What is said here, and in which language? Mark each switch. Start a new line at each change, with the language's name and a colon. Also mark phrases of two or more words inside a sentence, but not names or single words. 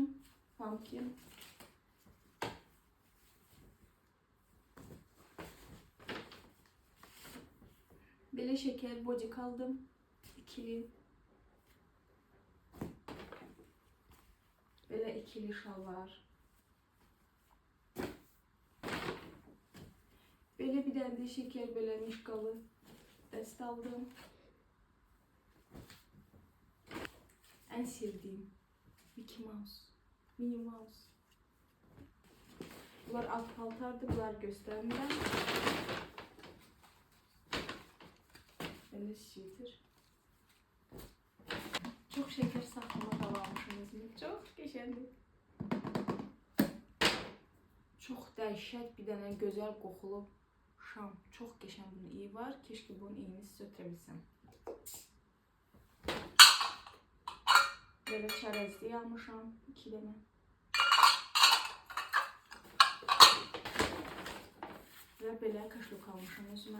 Azerbaijani: Pumpkin. Belə şeker bodik aldım. İkili. Belə ikili şalvar. Belə bir dənə də şeker belə mişqalı dəst aldım.
Turkish: En sevdiğim Mickey Mouse, Minnie Mouse.
Azerbaijani: Bunlar alt paltardı, bunlar göstermeden.
Turkish: Böyle sweater. Çok şeker saklama almışsınız. Çok geçerli.
Azerbaijani: Çok dəhşət bir dənə gözəl qoxulu şam. Çox qəşəng bunun iyi var. Keşke bunun iyini sizə ötürəbilsəm. Böyle çərəzlik almışam 2 dənə. Və belə kaşluk almışam özümə.